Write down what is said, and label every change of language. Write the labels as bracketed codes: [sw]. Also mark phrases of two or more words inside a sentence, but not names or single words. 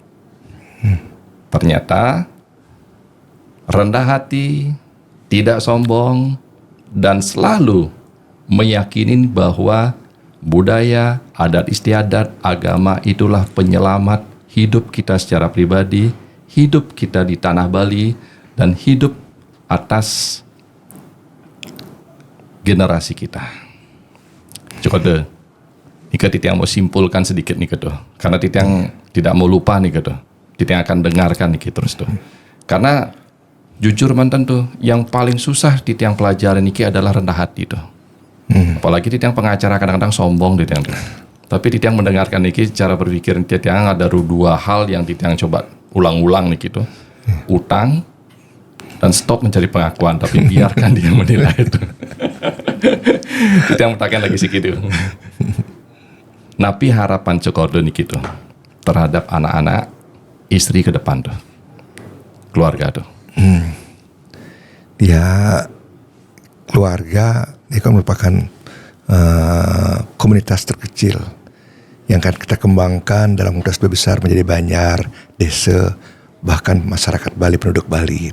[id] Ternyata rendah hati, tidak sombong, dan selalu meyakini bahwa budaya, adat istiadat, agama itulah penyelamat hidup kita secara pribadi, hidup kita di tanah Bali, dan hidup atas generasi kita. Cukup deh. Nika Titiang mau simpulkan sedikit nih tuh, karena Titiang tidak mau lupa nih tuh. Titiang akan dengarkan nih terus tuh. Karena jujur mantan tuh, yang paling susah Titiang pelajaran niki adalah rendah hati tuh. Apalagi Titiang pengacara kadang-kadang sombong Titiang tuh. Tapi Titiang mendengarkan niki cara berpikir Titiang ada dua hal yang Titiang coba ulang-ulang niki tuh. Utang dan stop mencari pengakuan, tapi biarkan dia menilai itu. Titiang mengatakan lagi sih gitu. Napi harapan Cokordo niki tuh terhadap anak-anak, istri ke depan tuh. Keluarga tuh. Ya, keluarga ini kan merupakan komunitas terkecil yang akan kita kembangkan dalam komunitas besar menjadi Banjar, desa, bahkan masyarakat Bali, penduduk Bali.